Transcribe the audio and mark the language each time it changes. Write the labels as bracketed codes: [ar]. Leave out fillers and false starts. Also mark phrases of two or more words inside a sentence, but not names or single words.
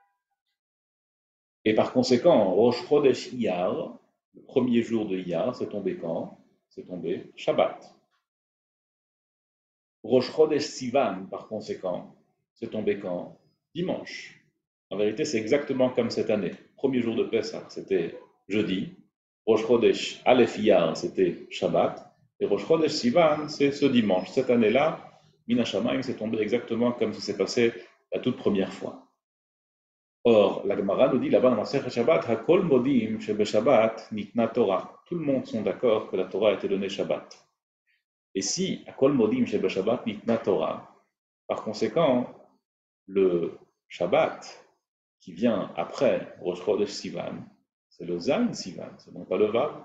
[fr] Et par conséquent, Rosh Chodesh Iyar, le premier jour de Iyar, c'est tombé quand? C'est tombé Shabbat. Rosh Chodesh Sivan, par conséquent, c'est tombé quand? Dimanche. En vérité, c'est exactement comme cette année. Premier jour de Pessah, c'était jeudi. Rosh Chodesh Aleph Iyar, c'était Shabbat. Et Rosh Chodesh Sivan, c'est ce dimanche. Cette année-là, [he] מן השמים, [fr] c'est tombé exactement comme ça s'est passé la toute première fois. Or, la Gemara nous dit là-bas dans la Masechet Shabbat, [he] הכל מודים שבשבת ניתנה תורה. [fr] Tout le monde sont d'accord que la Torah a été donnée Shabbat. Et si [he] הכל מודים שבשבת ניתנה תורה, [fr] par conséquent, le Shabbat qui vient après Rosh Chodesh Sivan, c'est le Zain Sivan, c'est non pas le Vav.